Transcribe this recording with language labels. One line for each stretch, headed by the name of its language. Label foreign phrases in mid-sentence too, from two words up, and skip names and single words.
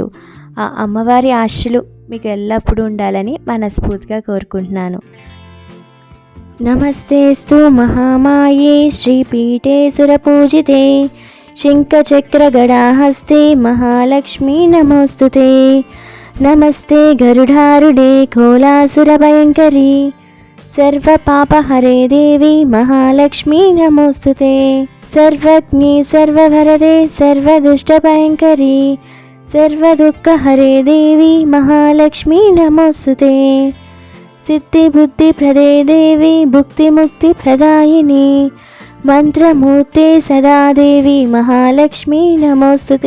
Telugu: ఆ అమ్మవారి ఆశలు మీకు ఎల్లప్పుడూ ఉండాలని మనస్ఫూర్తిగా కోరుకుంటున్నాను.
Sanskrit: నమస్తేస్తు మహామాయే శ్రీపీఠే సురపూజితే శంఖచక్రగడాహస్తే మహాలక్ష్మీ నమోస్తుతే. నమస్తే గరుడారుడే కోలాసురభయంకరీ सर्वपापहरे देवी महालक्ष्मी नमोस्तुते. सर्वज्ञे सर्वभरदे सर्वदुष्टभयंकरी सर्वदुःखहरे देवी महालक्ष्मी नमोस्तुते. सिद्धिबुद्धिप्रदे देवी भुक्तिमुक्तिप्रदायिनी मंत्रमूर्ते सदा देवी महालक्ष्मी नमोस्तुते.